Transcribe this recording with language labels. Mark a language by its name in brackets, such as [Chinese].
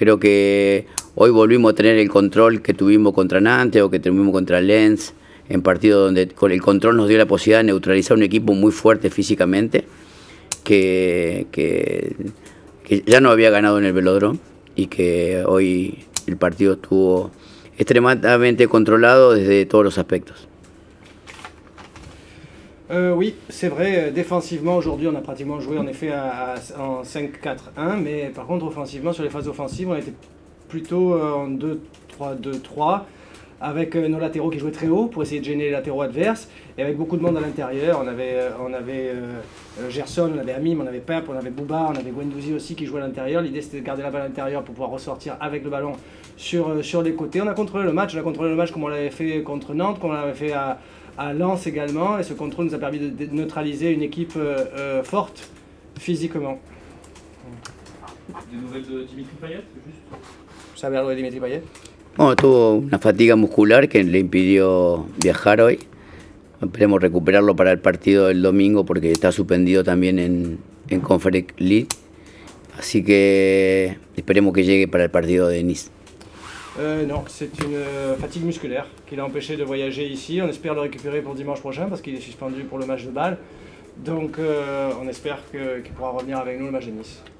[Spanish] Creo que hoy volvimos a tener el control que tuvimos contra Nantes o que tuvimos contra Lens, en partidos donde con el control nos dio la posibilidad de neutralizar un equipo muy fuerte físicamente, que ya no había ganado en el Velódromo y que hoy el partido estuvo extremadamente controlado desde todos los aspectos. [French] Oui, c'est vrai, défensivement aujourd'hui on a pratiquement joué en effet en 5-4-1, mais par contre offensivement, sur les phases offensives, on était plutôt en 2-3-2-3, avec nos latéraux qui jouaient très haut pour essayer de gêner les latéraux adverses, et avec beaucoup de monde à l'intérieur. On avait Gerson, on avait Amim, on avait Pep, on avait Bouba, on avait Guendouzi aussi qui jouait à l'intérieur. L'idée c'était de garder la balle à l'intérieur pour pouvoir ressortir avec le ballon sur les côtés. On a contrôlé le match comme on l'avait fait contre Nantes, comme on l'avait fait à Lens également, et ce contrôle nous a permis de neutraliser une équipe forte physiquement. Des nouvelles de Dimitri Payet, juste? [Spanish] ¿Sabe algo de Dimitri Payet? Bueno, tuvo una fatiga muscular que le impidió viajar hoy. Esperemos recuperarlo para el partido del domingo porque está suspendido también en Conference League. Así que esperemos que llegue para el partido de Nice. [French] Non, c'est une fatigue musculaire qui l'a empêché de voyager ici. On espère le récupérer pour dimanche prochain parce qu'il est suspendu pour le match de Bâle. Donc on espère qu'il pourra revenir avec nous le match de Nice.